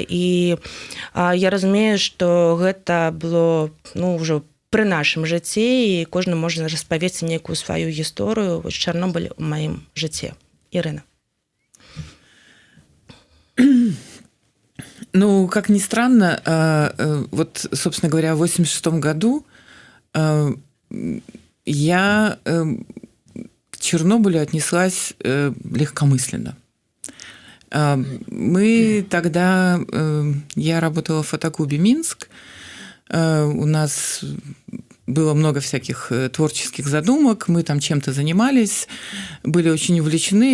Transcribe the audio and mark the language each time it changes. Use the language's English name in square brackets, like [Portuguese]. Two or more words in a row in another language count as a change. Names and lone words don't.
[Belarusian] І я разумею, што гэта было ўжо пры нашым жыцці, і кожны можа распавесці нейкую сваю гісторыю. Чарнобыль у маім жыцці. Ірына. [Russian] Ну, как ни странно, собственно говоря, в 1986 году я к Чернобылю отнеслась легкомысленно. Мы тогда, я работала в фотоклубе «Минск», у нас было много всяких творческих задумок, мы там чем-то занимались, были очень увлечены.